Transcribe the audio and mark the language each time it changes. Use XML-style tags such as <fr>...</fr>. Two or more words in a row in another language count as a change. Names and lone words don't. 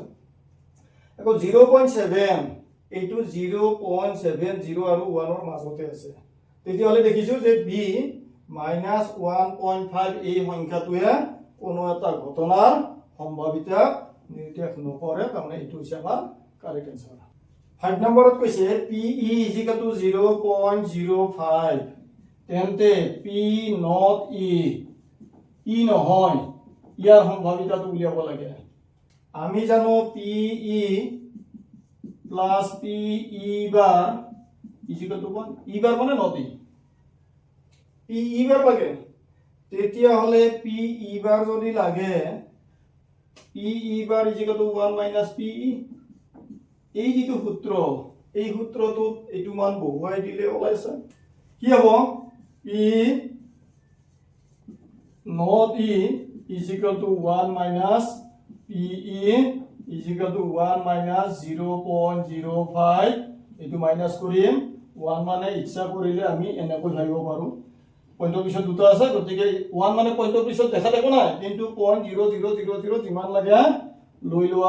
<as>আকৌ 0.7 এইটো 0.70 আৰু 1 ৰ মাজতে আছে, তেতিয়াহলে দেখিছো যে b -1.5 এই সংখ্যাটোৱে কোনো এটা ঘটনাৰ সম্ভাৱিতা নিৰ্দেশ নকৰে, তাৰমানে এইটো হৈছে আমাৰ</as> <en>correct answer.</en> <as>5 নম্বৰত কৈছে PE = 0.05 তেন্তে P not E নহয়, ইয়াৰ সম্ভাৱিতাটো উলিয়াব লাগে। আমি জানো PE plus PE bar = 1 E bar মানে not E, PE bar লাগে তেতিয়া হলে PE bar যদি লাগে PE bar = 1 - PE। এই যেটো সূত্র এই সূত্রটোত এটো মান বহুৱাই দিলে ওলাইছে কি হ'ব P not E = 1 - PE = 1 - 0.05 এটো মাইনাস কৰিম 1 মানে ইচ্ছা কৰিলে আমি এনেকৈ ভাবিব পাৰো পইণ্টৰ পিছত দুটা আছে গতিকে 1 মানে পইণ্টৰ পিছত দেখা দেখো নাই কিন্তু 0.0000 যিমান লাগে লৈ লোৱা।</as>